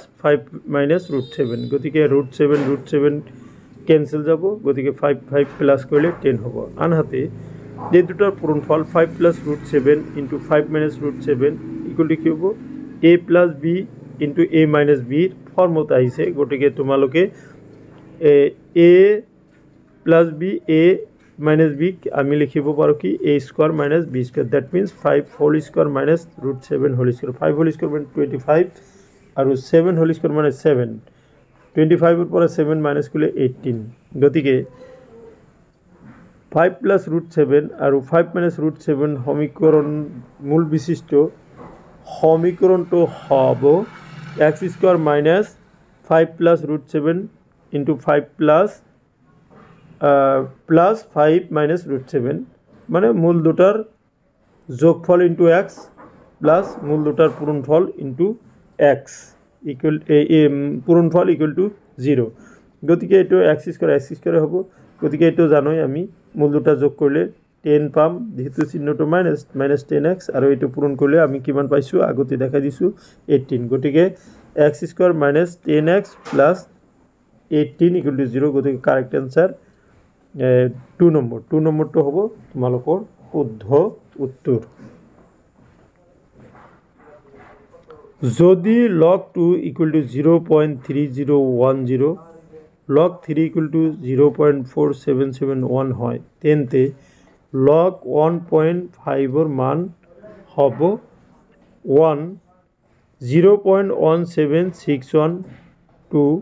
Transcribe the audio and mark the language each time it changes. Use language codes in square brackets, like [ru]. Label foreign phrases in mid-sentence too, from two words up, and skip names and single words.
[as] 5 - √7 গতিকে √7 কেনসেল যাব গতিকে 5 5 প্লাস কৰিলে 10 হ'ব আনহাতে এই দুটাৰ পূৰণফল 5 + √7 × 5 - √7 = কি হ'ব a + b × a - b ফৰ্মত আহিছে গতিকে তোমালোকে a + b a - b আমি লিখিব পাৰো কি a² - b² [en] that means [as] 5 [en] whole square [as] - √7 [en] whole square [as] 5 [en] whole square [as] মানে 25 আৰু 7 [en] whole square [as] মানে 7 25 এর পৰা 7 মাইনাস করলে 18 গতিকে 5 + √7 আৰু 5 - √7 সমীকরণ মূল বিশিষ্ট সমীকরণটো হ'ব x² - 5 + √7 × 5 প্লাস 5 - √7 মানে মূল দুটার যোগফল × x প্লাস মূল দুটার পূরণফল × x পূরণফল = 0 গতিকে এইটো x² হ'ব গতিকে এইটো জানোই আমি মূল দুটা যোগ কৰিলে 10 পাম যেহেতু চিহ্নটো মাইনাস -10x আৰু এইটো পূরণ কৰিলে আমি কিমান পাইছো আগতে দেখাই দিছো 18 গতিকে x² - 10x + 18 = 0 গতিকে [en] correct answer [as] 2 নম্বৰটো হ'ব তোমালোকৰ শুদ্ধ উত্তৰ [bn] যদি log 2 = 0.3010 log 3 = 0.4771 হয় তেন্তে log 1.5 এর মান হবে 1 0.1761 2